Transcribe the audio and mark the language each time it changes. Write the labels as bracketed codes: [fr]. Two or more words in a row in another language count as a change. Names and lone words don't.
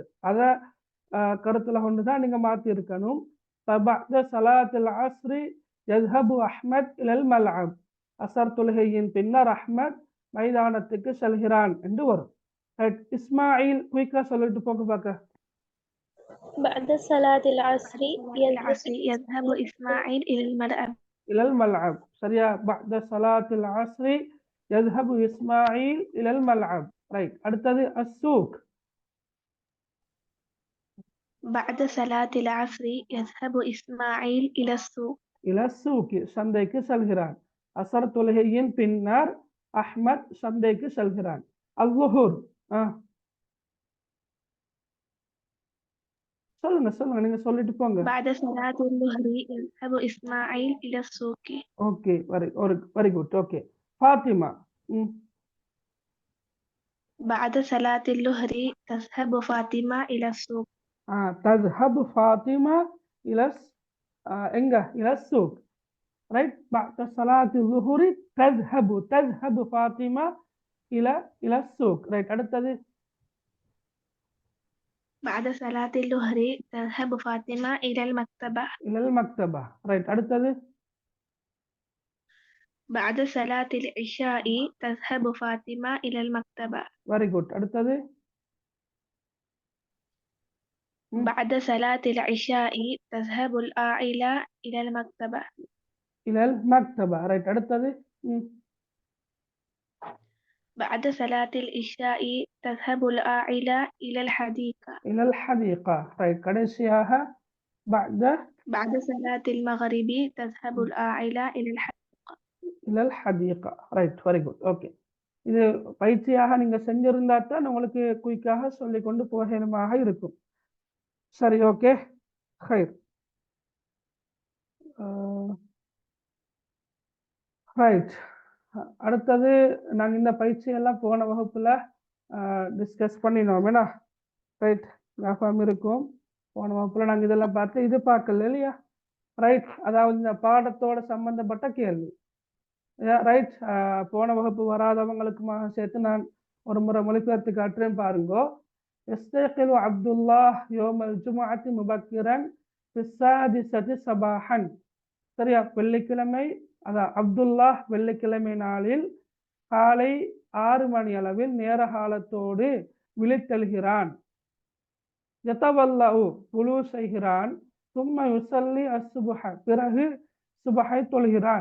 [ta] அத கருத்துல கொண்டுதான் நீங்க மாத்தி இருக்கணும். [ar] بعد صلاة العصر يذهب أحمد إلى الملعب, [ta] அசர் தொழுகையின் பின்னர் அஹ்மத் மைதானத்துக்கு செல்கிறான் என்று வரும். இஸ்மாயில் குயிக்கா சொல்லிட்டு போக பார்க்க. [ar] بعد صلاة العصر يذهب إسماعيل إلى الملعب. إلى الملعب சரியா. بعد صلاة العصر يذهب إسماعيل إلى الملعب. [ta] ரைட். அடுத்தது السوق. [ar] بعد صلاة العصر يذهب إسماعيل إلى السوق. إلى السوق [ta] சந்தைக்கு செல்கிறான். அசர் தொழுகையின் பின்னர் அஹ்மத் சந்தைக்கு செல்கிறான். الظهر சொல்லுங்க நீங்க சொல்லிட்டு போங்க. [ar] بعد صلاة الظهر يذهب إسماعيل إلى السوق. [en] okay, very good. okay, [ta] ஃபாத்திமா. [ar] بعد صلاة الظهر تذهب فاطمة إلى السوق. تذهب فاطمة إلى إلى السوق. [en] right. [ar] بعد صلاة الظهر تذهب فاطمة إلى السوق. [ta] right. அடுத்தது [ar] بعد صلاة الظهر تذهب فاطمة إلى المكتبة. إلى المكتبة. [ta] right. அடுத்தது [ar] بعد صلاة العشاء تذهب فاطمة إلى المكتبة. [en] very good. [ta] அடுத்தது [ar] بعد صلاة العشاء تذهب العائلة إلى المكتبة. إلى المكتبة. [ta] right. அடுத்தது [ar] بعد صلاة العشاء تذهب العائلة إلى الحديقة. إلى الحديقة. [ta] right. கடைசியாக [ar] بعد صلاة المغرب تذهب العائلة إلى الحديقة. إلى الحديقة. [en] right. very good. okay. [ta] இது பயிற்சியாக நீங்க செஞ்சிருந்தா தான் உங்களுக்கு குயிக்காக சொல்லிக் கொண்டு போகணுமாக இருக்கும். சரி, ஓகே, ஹைர். ரைட். அடுத்தது நாங்கள் இந்த பயிற்சியெல்லாம் போன வகுப்புல டிஸ்கஸ் பண்ணினோம். ஏன்னா ரைட், ஞாபகம் இருக்கும். போன வகுப்புல நாங்கள் இதெல்லாம் பார்த்து இது பார்க்கல இல்லையா. ரைட். அதாவது இந்த பாடத்தோட சம்பந்தப்பட்ட கேள்வி. ரைட். போன வகுப்பு வராதவங்களுக்குமாக சேர்த்து நான் ஒரு முறை மொழிபெயர்த்து காட்டுறேன் பாருங்கோ. [ar] يستيقظ عبد الله يوم الجمعة مبكرا في السادسة صباحا. [ta] சரியா. வெள்ளிக்கிழமை, அதான் அப்துல்லா வெள்ளிக்கிழமை நாளில் காலை 6 மணி அளவில் நேர காலத்தோடு விழித்தெழுகிறான். யதவல்லு புலு செய்கிறான். [ar] ثم يصلي الصبح [ta] பிறகு சுபஹை தொழுகிறான்.